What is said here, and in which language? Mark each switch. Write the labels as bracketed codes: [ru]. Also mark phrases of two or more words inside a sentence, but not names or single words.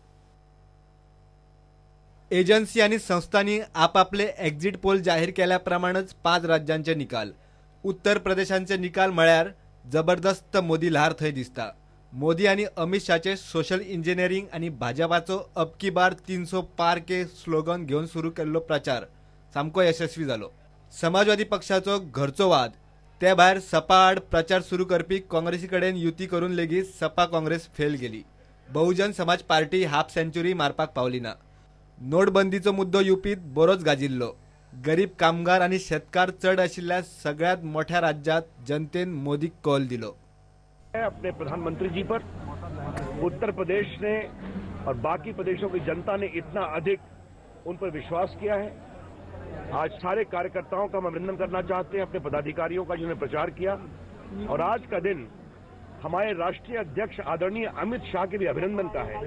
[kok] एजन्सी आणि संस्थांनी आपापले एक्झिट पोल जाहीर केल्याप्रमाणेच 5 राज्यांचे निकाल. उत्तर प्रदेशांचे निकाल म्हळ्यार जबरदस्त मोदी लहार थंय दिसता. मोदी आणि अमित शहाचे [en] social engineering [kok] आणि भाजपाचो [hi] अब की बार 300 पार के [kok] स्लोगन घेऊन सुरू केल्लो प्रचार सामको यशस्वी जालो. समाजवादी पक्षाचो घरचो वाद. ते भायर सपा आड प्रचार सुरू करपी काँग्रेसी कडेन युती करून लेगीत सपा काँग्रेस फेल गेली. बहुजन समाज पार्टी [en] half century [kok] मारपाक पावली ना. नोटबंदीचो मुद्दो युपीत बरोच गाजिल्लो. गरीब कामगार आणि शेतकार चढ आशिल्ल्या सगळ्यात मोठ्या राज्यात जनतेन मोदीक कौल दिलो. [hi] अपने प्रधानमंत्री जी पर उत्तर प्रदेश ने और बाकी प्रदेशों की जनता ने इतना अधिक उन पर विश्वास किया है. आज सारे कार्यकर्ताओं का हम अभिनंदन करना चाहते हैं, अपने पदाधिकारियों का जिन्होंने प्रचार किया. और आज का दिन हमारे राष्ट्रीय अध्यक्ष आदरणीय अमित शाह के भी अभिनंदन का है.